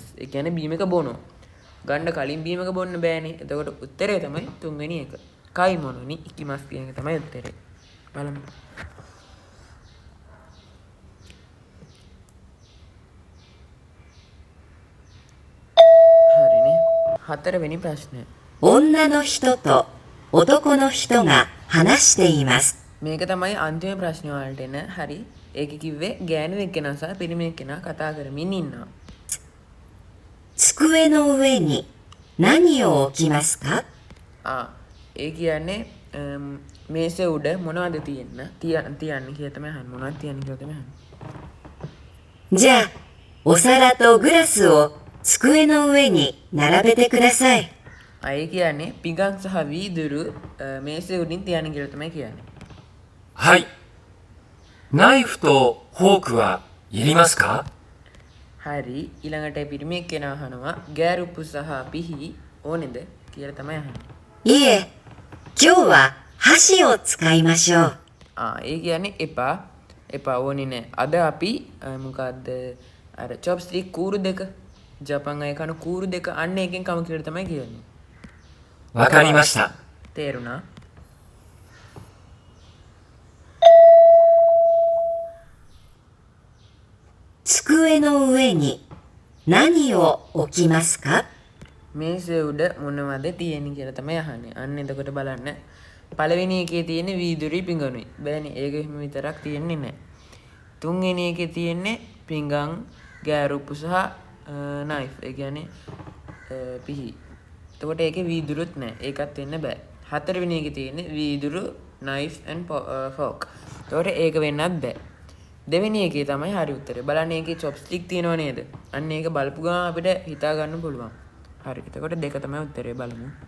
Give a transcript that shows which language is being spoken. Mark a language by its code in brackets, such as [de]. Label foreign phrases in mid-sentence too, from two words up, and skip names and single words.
[si] ඒ කියන්නේ බීම එක බොනෝ. ගන්න කලින් බීම එක බොන්න බෑනේ. එතකොට උත්තරේ තමයි තුන්වෙනි එක. [ja] 買い物に 行きます [si] කියන එක තමයි උත්තරේ. බලමු. හරිනේ. හතරවෙනි ප්‍රශ්නය. [ja] 女の人と男の人が話しています。 [si] මේක තමයි අන්තිම ප්‍රශ්න වලට එන. හරි. ඒක කිව්වේ ගෑනු එක්කෙනා සහ පිරිමි එක්කෙනා කතා කරමින් ඉන්නවා. [ja] 机の上に何を置きますか？ [si] ඒ කියන්නේ මේසේ උඩ මොනවද තියන්නේ කියලා තමයි අහන්නේ. මොනවද තියන්නේ කියලා තමයි අහන්නේ. [ja] じゃあ、お皿とグラスを机の上に並べてください。 [si] ඒ කියන්නේ පිඟන් සහ වීදුරු මේසේ උඩින් තියන්න කියලා තමයි කියන්නේ. [ja] はい。ナイフとフォークはいりますか？ [si] හරි. ඊළඟට පිරිමි එක්කෙනා අහනවා ගෑරුප්පු සහ පිහි ඕනේද කියලා තමයි අහන්නේ. [ja] いえ、今日は箸を使いましょう。 [si] ඒ කියන්නේ එපා ඕනේ නෑ. අද අපි මොකද්ද අර චොප්ස්ටික් කූරු දෙක ජපන් අය කන කූරු දෙක අන්න එකෙන් කම කියලා තමයි කියන්නේ. [ja] わかりました。 [si] තේරුණා? [ja] 机の上に何を置きますか？ [si] මේසේ උඩ මොනවද තියෙන්නේ කියලා තමයි අහන්නේ. අන්න එතකොට බලන්න. පළවෙනි එකේ තියෙන්නේ වීදුරුයි පිඟනුයි. බෑනේ ඒක එහෙම විතරක් තියෙන්නේ නැහැ. තුන්වෙනි එකේ තියෙන්නේ පිඟන්, ගෑරුප්පු සහ නයිෆ්. ඒ කියන්නේ පිහි. එතකොට ඒකේ වීදුරුත් නැහැ. ඒකත් වෙන්න බෑ. හතරවෙනි එකේ තියෙන්නේ වීදුරු, [en] knife and fork. [si] එතකොට ඒක වෙන්නත් බෑ. දෙවෙනි එකේ තමයි හරි උත්තරේ. බලන්න ඒකේ චොප්ස්ටික් තියෙනව නේද? අන්න ඒක බලපු ගමන් අපිට හිතා ගන්න පුළුවන්. හරි. එතකොට දෙක තමයි උත්තරේ බලමු.